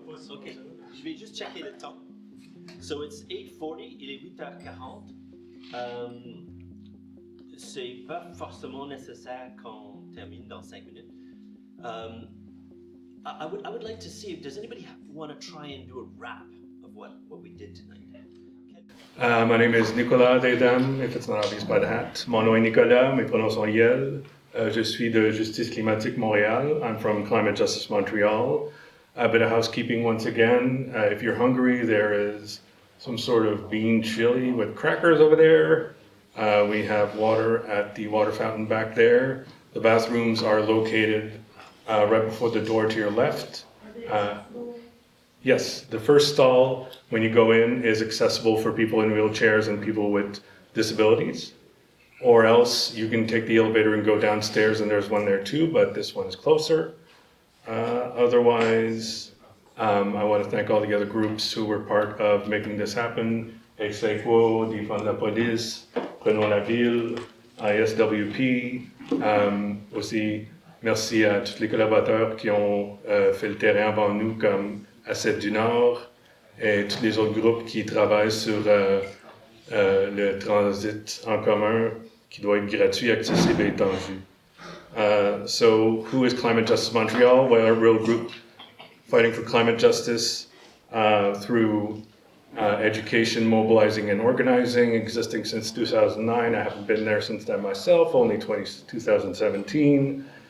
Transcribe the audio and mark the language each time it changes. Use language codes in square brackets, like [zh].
[fr] Ok, je vais juste checker le temps. [en] So it's 8:40, [fr] il est 8h40. C'est pas forcément nécessaire qu'on termine dans 5 minutes. [en] I would like to see if does anybody want to try and do a wrap of what we did tonight. My name is Nicolas Desdames, if it's not obvious by the hat. [fr] Mon nom est Nicolas, mes pronoms sont Yel. Je suis de Justice Climatique Montréal. [en] I'm from Climate Justice Montreal. A bit of housekeeping once again. If you're hungry, there is some sort of bean chili with crackers over there. We have water at the water fountain back there. The bathrooms are located right before the door to your left. Yes, the first stall when you go in is accessible for people in wheelchairs and people with disabilities. Or else you can take the elevator and go downstairs and there's one there too, but this one is closer. Otherwise, I want to thank all the other groups who were part of making this happen. Aequo, Defund la Police, Prenons la Ville, ISWP. [fr] Aussi, merci à tous les collaborateurs qui ont fait le terrain avant nous, comme Asset du Nord, et tous les autres groupes qui travaillent sur le transit en commun, qui doit être gratuit, accessible et étendu. [en] So, who is Climate Justice Montreal? We're a real group fighting for climate justice through education, mobilizing, and organizing, existing since 2009. I haven't been there since then myself, only 2017.